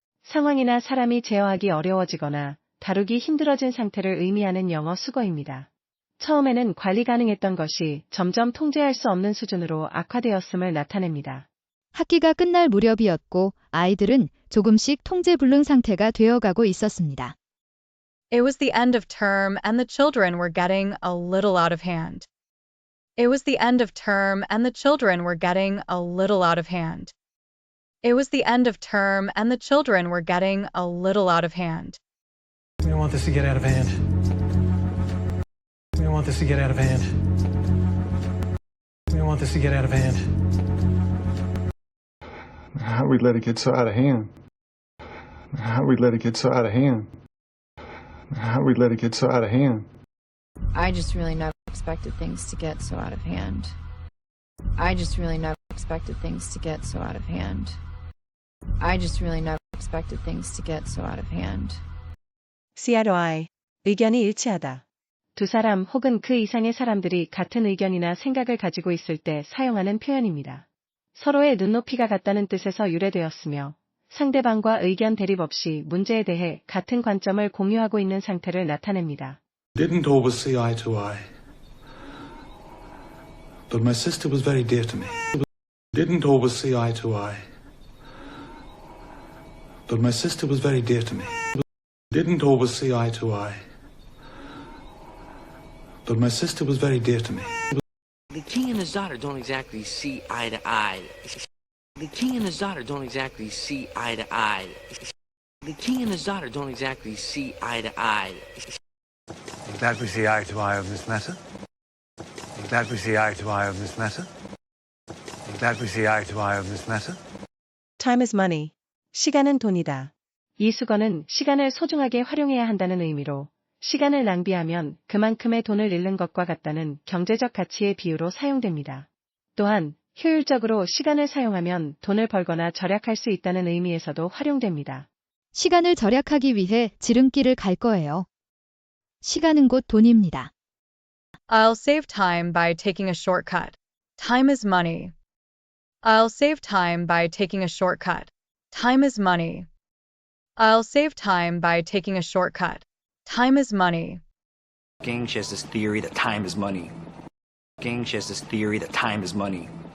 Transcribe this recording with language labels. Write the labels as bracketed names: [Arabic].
[Korean] 상황이나 사람이 제어하기 어려워지거나 다루기 힘들어진 상태를 의미하는 영어 수거입니다. 처음에는 관리 가능했던 것이 점점 통제할 수 없는 수준으로 악화되었음을 나타냅니다. 학기가 끝날 무렵이었고 아이들은 조금씩 통제불능 상태가 되어가고 있었습니다. [English] It was the end of term and the children were getting a little out of hand. It was the end of term and the children were getting a little out of hand. It was the end of term and the children were getting a little out of hand. We don't want this to get out of hand. We don't want this to get out of hand. We don't want this to get out of hand. How do we let it get so out of hand? How do we let it get so out of hand? How do we let it get so out of hand? I just really never expected things to get so out of hand. I just really never expected things to get so out of hand. I just really never expected things to get so out of hand. [Korean] CROI. 의견이 일치하다. 두 사람 혹은 그 이상의 사람들이 같은 의견이나 생각을 가지고 있을 때 사용하는 표현입니다. 서로의 눈높이가 같다는 뜻에서 유래되었으며 상대방과 의견 대립 없이 문제에 대해 같은 관점을 공유하고 있는 상태를 나타냅니다. [English] Didn't always see eye to eye. But my sister was very dear to me. Didn't always see eye to eye. But my sister was very dear to me. Didn't always see eye to eye. But my sister was very dear to me. The king and his daughter don't exactly see eye to eye. The king and his daughter don't exactly see eye to eye. The king and his daughter don't exactly see eye to eye. I'm glad we see eye to eye on this matter. I'm glad we see eye to eye on this matter. I'm glad we see eye to eye on this matter. Time is money. [Korean] 시간은 돈이다. 이 수거는 시간을 소중하게 활용해야 한다는 의미로 시간을 낭비하면 그만큼의 돈을 잃는 것과 같다는 경제적 가치의 비유로 사용됩니다. 또한 효율적으로 시간을 사용하면 돈을 벌거나 절약할 수 있다는 의미에서도 활용됩니다. 시간을 절약하기 위해 지름길을 갈 거예요. 시간은 곧 돈입니다. [English] I'll save time by taking a shortcut. Time is money. I'll save time by taking a shortcut. Time is money. I'll save time by taking a shortcut. Time is money. Gang shares this theory that time is money. Gang shares this theory that time is money.